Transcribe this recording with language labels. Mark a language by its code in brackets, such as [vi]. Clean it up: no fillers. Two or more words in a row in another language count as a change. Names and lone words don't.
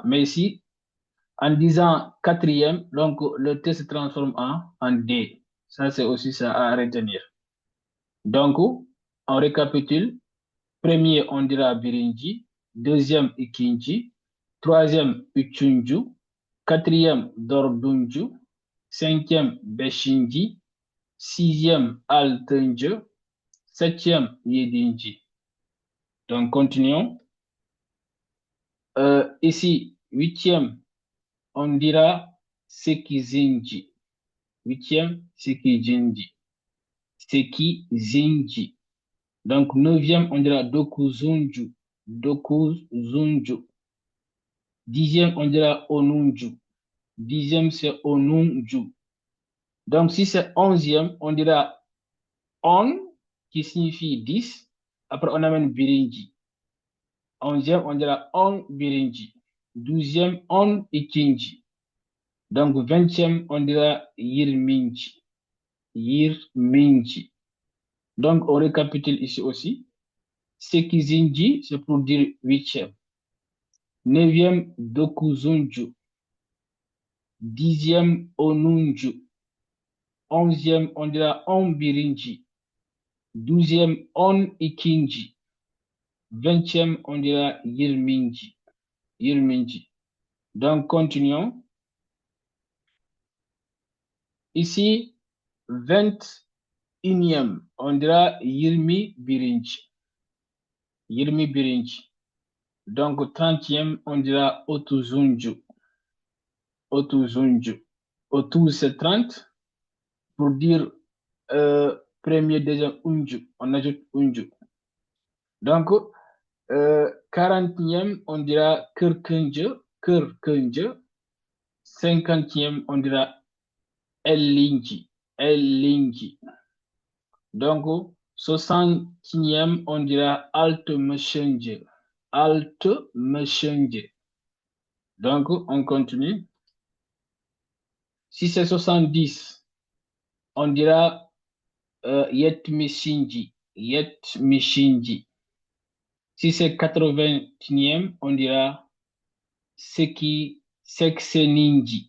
[fr] Mais ici, en disant quatrième, donc le T se transforme en D. Ça, c'est aussi ça à retenir. Donc, on récapitule. Premier, on dira birinci. Deuxième, ikinci. Troisième, üçüncü. Quatrième, dördüncü. Cinquième, beşinci. Sixième, altıncı. Septième, yedinci. Donc, continuons. Ici, huitième, on dira sekizinci. Huitième, [tr] sekizinci. Sekizinci. [fr] Donc, neuvième, on dira dokuzuncu. Dokuzuncu. Dixième, on dira onuncu. Dixième, c'est onuncu. Donc, si c'est onzième, on dira on, qui signifie 10. Après, on amène birinci. Onzième, on dira [tr] on birinci. [fr] Douzième, [tr] on ikinci. [fr] Donc, vingtième, on dira yirminci. Yirminci. Donc, on récapitule ici aussi. Sekizinci, c'est pour dire huitième. Neuvième, dokuzuncu. Dixième, onuncu. Onzième, on dira [tr] on birinci. [fr] Douzième, [tr] on ikinci. [fr] Vingtième, on dira yirminci. Yirminci. Donc, continuons. Ici, 21e, on dira [tr] yirmi birinci. Yirmi birinci. [fr] Donc, 30e, on dira otuzuncu. [tr] Otuzuncu. Otuz, [fr] c'est 30. Pour dire premier, deuxième, uncu. On ajoute uncu. Donc, 40e, on dira kırkıncı. Kırkıncı. 50e, on dira ellinci. Ellinci. Donc, 60e, on dira altmışıncı. Altmışıncı. Donc, on continue. Si c'est 70, on dira yetmişinci. Yetmişinci. Si c'est 80e, on dira sekseninci.